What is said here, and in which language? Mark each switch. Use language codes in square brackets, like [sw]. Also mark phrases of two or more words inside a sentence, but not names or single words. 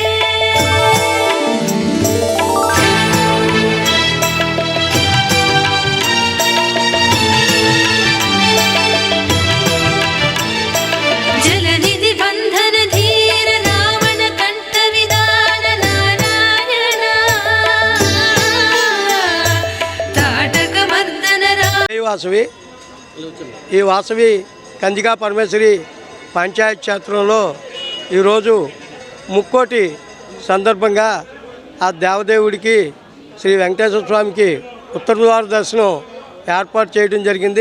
[sa] जलनिधि बंधन धीर रावण कंठ विदान नारायण ताटक मर्दन [te] ఈ వాసవి కంచికా పరమేశ్వరి పంచాయత్ క్షేత్రంలో ఈరోజు ముక్కోటి సందర్భంగా ఆ దేవదేవుడికి శ్రీ వెంకటేశ్వర స్వామికి ఉత్తర ద్వార దర్శనం ఏర్పాటు చేయడం జరిగింది.